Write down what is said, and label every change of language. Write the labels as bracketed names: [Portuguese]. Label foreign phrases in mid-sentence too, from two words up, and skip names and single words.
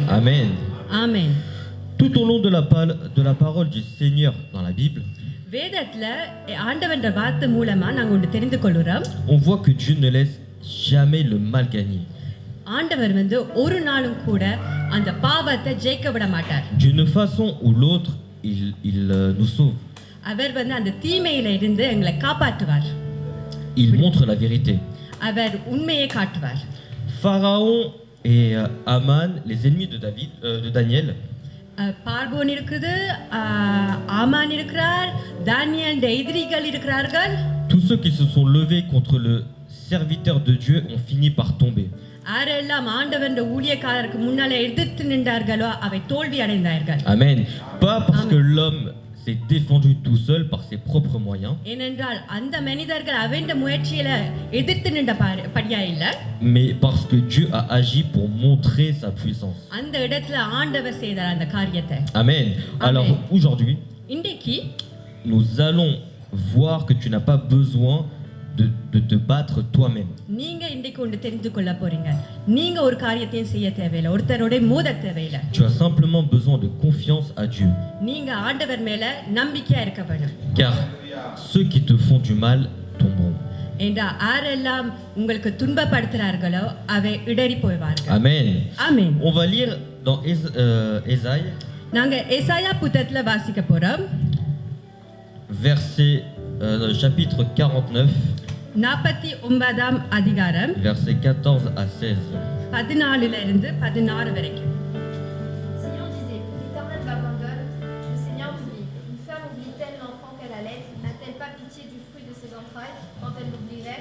[French] Amen. [Tamil] ஆமென். [French] Tout au long de la parole du Seigneur dans la Bible, [Tamil] வேதத்துல ஆண்டவருடைய வார்த்தை மூலமா நாங்க ஒன்று தெரிந்து கொள்கிறோம். [French] on voit que Dieu ne laisse jamais le mal gagner. [Tamil] ஆண்டவர் வந்து ஒரு நாளும் கூட அந்த பாவத்தை ஜெயிக்க விட மாட்டார். [French] D'une façon ou l'autre, il nous sauve. [Tamil] அவர் வந்து அந்த தீமையில இருந்து எங்களை காப்பாற்றுவார். [French] Il montre la vérité. [Tamil] அவர் உண்மையை காட்டுவார். [French] Pharaon et Haman, les ennemis de Daniel, [Tamil] பார்வோன் இருக்குது, ஆமான் இருக்கிறார், தானியேல் எதிரிகள் இருக்கிறார்கள். [French] tous ceux qui se sont levés contre le serviteur de Dieu ont fini par tomber. [Tamil] யாரெல்லாம் ஆண்டவருடைய ஊழியக்காரருக்கு முன்னால எதிர்த்து நின்றார்களோ அவை தோல்வி அடைந்தார்கள். [French] Amen. Pas parce que l'homme s'est défendu tout seul par ses propres moyens, [Tamil] ஏனென்றால் அந்த மனிதர்கள் அவன் முயற்சியில எதிர்த்து நின்ற படியா இல்ல, [French] mais parce que Dieu a agi pour montrer sa puissance. [Tamil] அந்த இடத்துல ஆண்டவர் செய்தார் அந்த காரியத்தை. [French] Amen. Alors aujourd'hui, [Tamil] இன்றைக்கு [French] nous allons voir que tu n'as pas besoin de te battre toi-même. [Tamil] நீங்க இன்றைக்கு ஒன்று தெரிந்து கொள்ள போறீங்க. நீங்க ஒரு காரியத்தையும் செய்ய தேவையில்லை, ஒருத்தரோட மோத தேவையில்லை. [French] Tu as simplement besoin de confiance à Dieu. [Tamil] நீங்க ஆண்டவர் மேல நம்பிக்கையா இருக்க வேண்டும். [French] Car ceux qui te font du mal tomberont. [Tamil] என்றா யாரெல்லாம் உங்களுக்கு துன்பப்படுத்துறார்களோ அவை இடறி போய்வார்கள். [French] Amen. [Tamil] ஆமென். [French] On va lire dans Ésaïe, [Tamil] நாங்க ஏசாயா புத்தகத்துல வாசிக்க போறோம். [French] chapitre 49, [Tamil] 49ஆம் அதிகாரம் [French] versets 14 à 16. [Tamil] 14ல இருந்து 16 வரைக்கும். [French] Seigneur disait, l'Éternel m'abandonne, le Seigneur m'oublie. Une femme oublie-t-elle l'enfant qu'elle allait? N'a-t-elle pas pitié du fruit de ses entrailles quand elle l'oublierait?